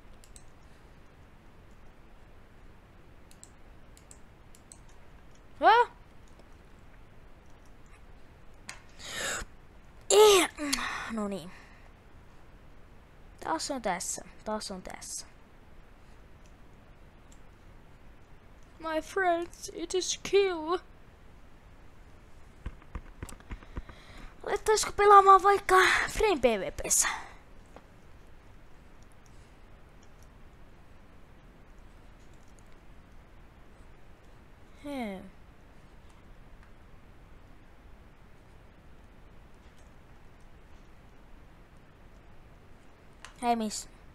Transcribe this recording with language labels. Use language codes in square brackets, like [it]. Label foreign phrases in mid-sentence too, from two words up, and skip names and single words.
[fi] Häh? No niin. Taas on tässä. Taas on tässä. [en] My friends, it is kill. [fi] Alettaisiko pelaamaan vaikka Frame PvP:ssä? Hei. Hei miss.